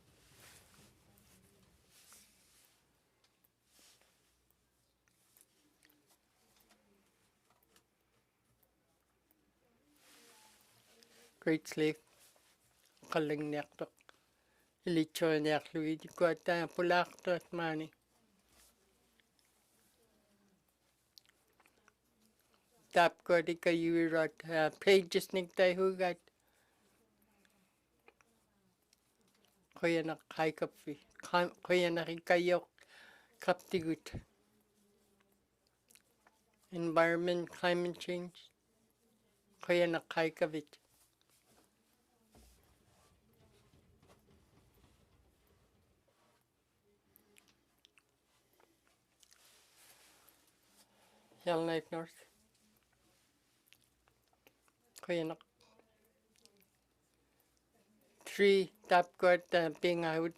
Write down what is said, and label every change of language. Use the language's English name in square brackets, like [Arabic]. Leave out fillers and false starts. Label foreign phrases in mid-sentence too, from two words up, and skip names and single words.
[Western Canadian Inuktitut] Great Slave qalingniartoq ilitsuaniarlugi tikuata pulaartuat maani tapkodika yuirat pages niktai hugat kuyanak haikapfi kuyanak ikayok kaptigut [English] environment climate change [Western Canadian Inuktitut] kuyanak haikavit Yellowknife North kuyanak 3 tapkot pingaut